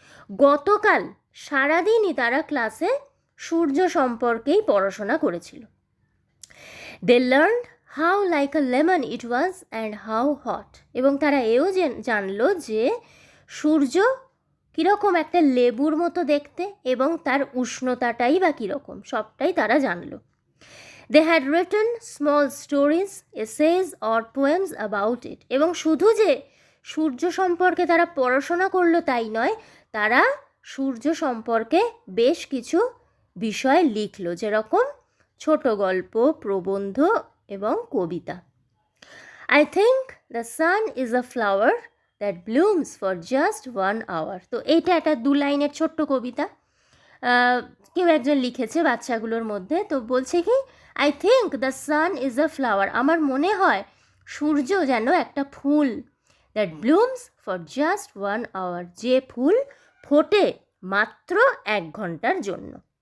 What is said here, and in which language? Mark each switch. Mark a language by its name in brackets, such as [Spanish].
[Bangla] গতকাল সারাদিনই তারা ক্লাসে সূর্য সম্পর্কেই পড়াশোনা করেছিল. [English] They learned how like a lemon it was and how hot. [Bangla] এবং তারা এও জানলো যে সূর্য কীরকম একটা লেবুর মতো দেখতে এবং তার উষ্ণতাটাই বা কীরকম, সবটাই তারা জানলো. [English] They had written small stories, essays or poems about it. [Bangla] এবং শুধু যে সূর্য সম্পর্কে তারা পড়াশোনা করলো তাই নয়, তারা সূর্য সম্পর্কে বেশ কিছু বিষয় লিখলো, যেরকম ছোট গল্প, প্রবন্ধ এবং কবিতা. [English] I think the sun is a flower that blooms for just 1 hour. [Bangla] তো এইটা একটা 2 লাইনের ছোট্ট কবিতা কেউ একজন লিখেছে বাচ্চাগুলোর মধ্যে. তো বলছে কি, [English] I think the sun is a flower, [Bangla] আমার মনে হয় সূর্য যেন একটা ফুল, [English] that blooms for just 1 hour, [Bangla] যে ফুল ফোটে মাত্র 1 ঘন্টার জন্য.